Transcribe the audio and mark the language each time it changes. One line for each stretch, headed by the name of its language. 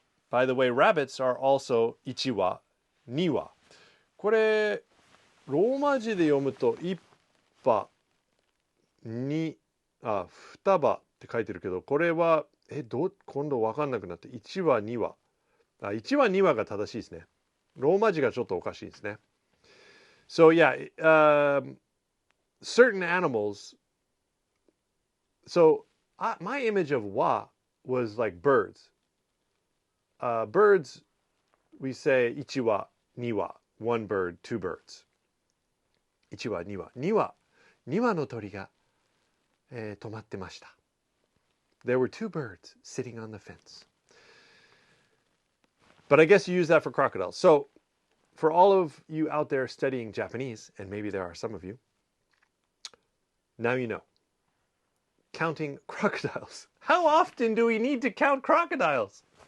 English: By the way, rabbits are also
Japanese: 1羽、2羽。これ、ローマ字で読むと1羽、2羽って書いてるけど、これは、今度わかんなくなって、1羽、2羽。 1羽、2羽が正しいですね。ローマ字がちょっとおかしいですね。
English: So yeah, certain animals. So my image of wa was like birds. Birds, we say
Japanese: 1羽、2羽,
English: one bird, two birds.
Japanese: 1羽、2羽、2羽の鳥が、止まってました。
English: There were two birds sitting on the fence. But I guess you use that for crocodiles. So for all of you out there studying Japanese, and maybe there are some of you, now you know. Counting crocodiles. How often do we need to count crocodiles?